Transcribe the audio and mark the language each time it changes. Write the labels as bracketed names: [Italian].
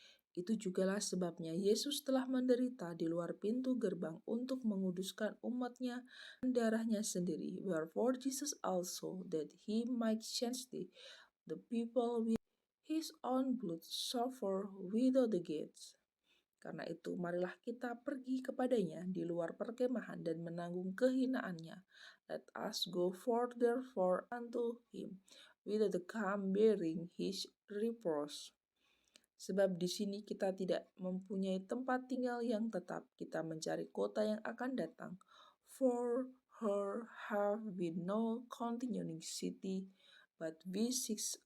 [Indonesian] Itu jugalah sebabnya Yesus telah menderita di luar pintu gerbang untuk menguduskan umatnya dan darahnya sendiri. [English] Wherefore Jesus also, that he might sanctify the people with his own blood, suffer without the gates. [Indonesian] Karena itu, marilah kita pergi kepadanya di luar perkemahan dan menanggung kehinaannya. [English] Let us go forth therefore unto him, without the camp bearing his reproach. [Indonesian] Sebab di sini kita tidak mempunyai tempat tinggal yang tetap, kita mencari kota yang akan datang. [English] For her have we no continuing city, but we seek